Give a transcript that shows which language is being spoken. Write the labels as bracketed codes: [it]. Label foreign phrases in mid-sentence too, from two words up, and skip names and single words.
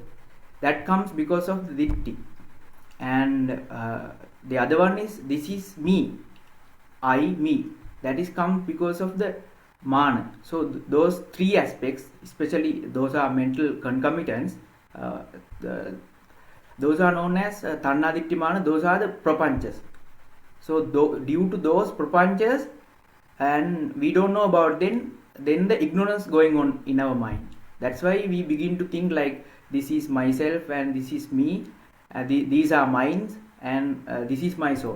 [en] That comes because of the ditti. And the other one is this is me. Me. That is comes because of the mana. So those three aspects, especially those are mental concomitants. Those are known as [pi] tanha ditti mana. [en] Those are the prapanchas. So due to those prapanchas, and we don't know about then the ignorance going on in our mind. That's why we begin to think like this is myself and this is me, these are minds, and this is my soul.